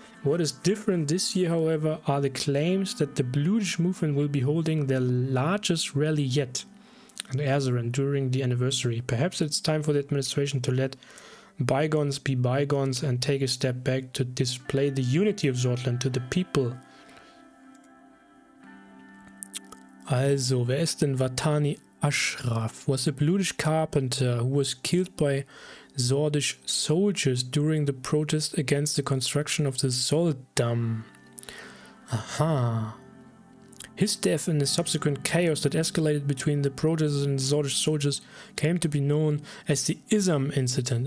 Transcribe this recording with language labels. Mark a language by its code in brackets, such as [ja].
[en] What is different this year, however, are the claims that the bluish movement will be holding their largest rally yet in Suzerain during the anniversary. Perhaps it's time for the administration to let bygones be bygones and take a step back to display the unity of Sordland to the people. [de] Also, wer ist denn Watani Ashraf? [en] Was a bluish carpenter who was killed by Sordish soldiers during the protest against the construction of the Sol Dam. Aha. His death and the subsequent chaos that escalated between the protesters and the Sordish soldiers came to be known as the Isam incident.